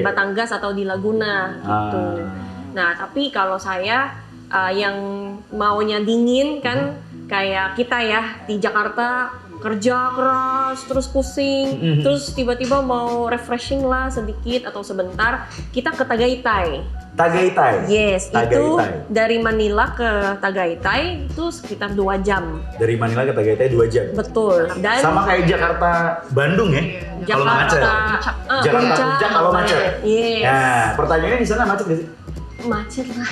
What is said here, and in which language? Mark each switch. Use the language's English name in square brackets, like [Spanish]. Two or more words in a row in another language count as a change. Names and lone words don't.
[Indonesian] di Batangas atau di Laguna gitu. Nah, tapi kalau saya yang maunya dingin kan kayak kita ya di Jakarta kerja keras terus pusing, terus tiba-tiba mau refreshing lah sedikit atau sebentar, kita ke Tagaytay. Tagaytay. Yes, itu Tagaytay. dari Manila ke Tagaytay itu sekitar 2 jam. Dari Manila ke Tagaytay 2 jam. Betul. Dan Sama kayak Jakarta Bandung ya. Kalau nggak macet. Jakarta Puncak kalau macet. Yes. Nah, pertanyaannya di sana macet nggak sih? Macet lah.